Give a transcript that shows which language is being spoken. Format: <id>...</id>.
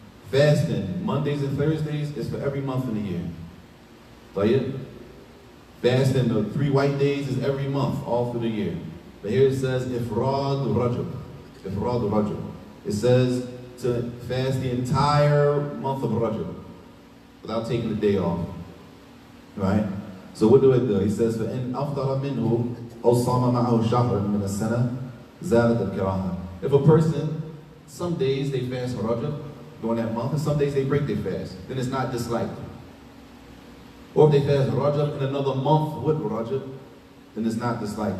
<en>Fasting Mondays and Thursdays is for every month in the year. Tayyib? Fasting the 3 white days is every month, all through the year. But here it says, Ifrad Rajab. Ifrad Rajab. It says to fast the entire month of Rajab without taking the day off. Right? So what do it do? He says,</en> <ar>فَإِنْ أَفْطَرَ مِنْهُ أَوْ صَامَ مَعَهُ شَهْرًا مِنَ السَّنَةِ زَادَتْ الْكَرَاهَةِ.</ar> <en>If a person, some days they fast for Rajab during that month, and some days they break their fast, then it's not disliked. Or if they fast Rajab in another month with Rajab, then it's not disliked.</en>